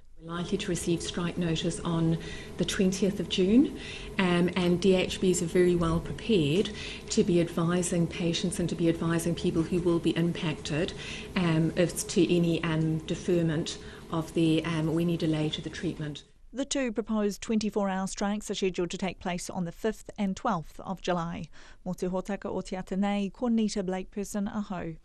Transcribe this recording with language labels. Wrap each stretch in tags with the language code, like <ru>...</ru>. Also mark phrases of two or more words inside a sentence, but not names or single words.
<en>We're likely to receive strike notice on the 20th of June, and DHBs are very well prepared to be advising patients and to be advising people who will be impacted as to any deferment of the or any delay to the treatment. The two proposed 24-hour strikes are scheduled to take place on the 5th and 12th of July.</en> <mi>Mō te hōtaka o te atanei, ko Nita Blake-Person, aho.</mi>